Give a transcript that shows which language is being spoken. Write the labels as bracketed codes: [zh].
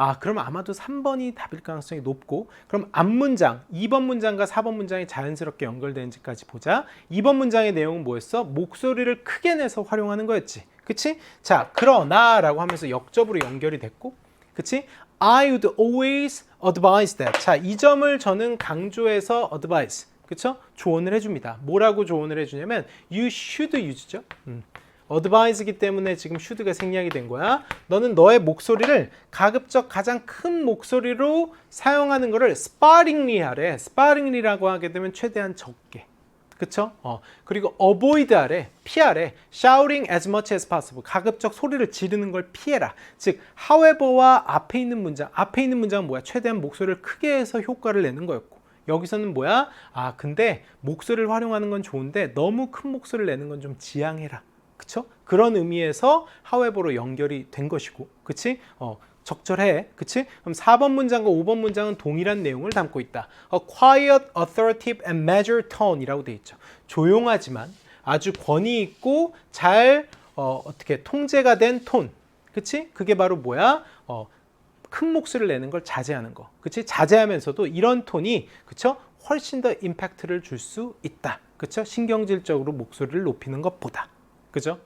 [ko] 그럼 아마도 3번이 답일 가능성이 높고, 그럼 앞문장, 2번 문장과 4번 문장이 자연스럽게 연결되는지까지 보자. 2번 문장의 내용은 뭐였어? 목소리를 크게 내서 활용하는 거였지. 그치? 자, 그러나 라고 하면서 역접으로 연결이 됐고, 그치? [en] I would always advise that. [ko] 자, 이 점을 저는 강조해서 advise, 그쵸? 조언을 해줍니다. 뭐라고 조언을 해주냐면 [en] you should use [ko] 죠. advise이기 때문에 지금 should가 생략이 된 거야. 너는 너의 목소리를 가급적 가장 큰 목소리로 사용하는 거를 sparingly 하래. sparingly라고 하게 되면 최대한 적게. 그쵸? 그리고 avoid 하래. 피하래. [en] shouting as much as possible. [ko] 가급적 소리를 지르는 걸 피해라. 즉, however와 앞에 있는 문장은 뭐야? 최대한 목소리를 크게 해서 효과를 내는 거였고, 여기서는 뭐야? 근데 목소리를 활용하는 건 좋은데 너무 큰 목소리를 내는 건 좀 지양해라. 그쵸? 그런 의미에서 however로 연결이 된 것이고, 그치? 적절해. 그치? 그럼 4번 문장과 5번 문장은 동일한 내용을 담고 있다. [en] A quiet, authoritative and measured tone [ko] 이라고 되어 있죠. 조용하지만 아주 권위 있고 잘 어떻게 통제가 된 톤. 그치? 그게 바로 뭐야? 큰 목소리를 내는 걸 자제하는 거. 그치? 자제하면서도 이런 톤이, 그쵸? 훨씬 더 임팩트를 줄 수 있다. 그쵸? 신경질적으로 목소리를 높이는 것보다. 그죠?